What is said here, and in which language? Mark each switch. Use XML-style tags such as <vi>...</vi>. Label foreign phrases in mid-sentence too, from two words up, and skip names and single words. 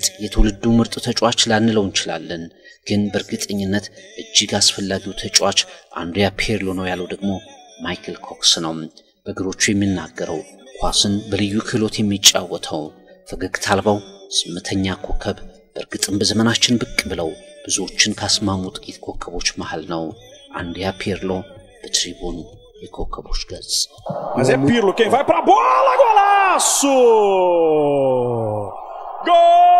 <am>የትውልዱ ምርጥ ተጫዋች ላንለው እንችላለን፣ ግን በእርግጠኝነት እጅግ አስፈላጊው ተጫዋች አንድሪያ ፒርሎ ነው ያለው ደግሞ ማይክል ኮክስ ነው። በእግሮቹ የሚናገረው፣ ኳስን በልዩ ክህሎት የሚጫወተው፣ ፈገግታ አልባው ዝምተኛ ኮከብ በእርግጥም በዘመናችን ብቅ ብለው ብዙዎችን ካስማሙ ጥቂት ኮከቦች መሃል ነው። አንድሪያ ፒርሎ በትሪቡን የኮከቦች ገጽ።</am> <pt>Mas é Pirlo quem vai pra bola, golaço! Gol!</pt>